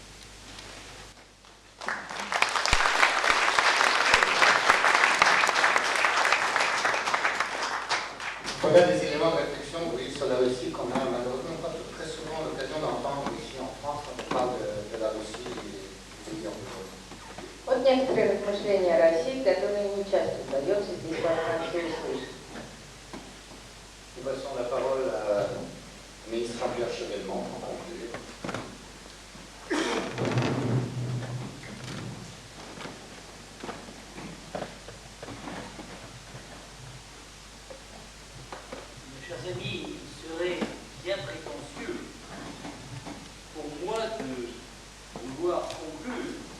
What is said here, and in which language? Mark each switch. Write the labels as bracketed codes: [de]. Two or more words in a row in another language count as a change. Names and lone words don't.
[fr] Voilà des éléments de réflexion, oui, sur la Russie qu'on a malheureusement pas très souvent l'occasion d'entendre ici en France quand on parle de la Russie et des pays anglophones. [ru] Вот некоторые размышления о России, которые не часто удается здесь во Франции услышать. [fr] Nous passons la parole à la ministre Jean-Pierre Chevènement pour conclure. Mes chers amis, il serait bien prétentieux pour moi de vouloir conclure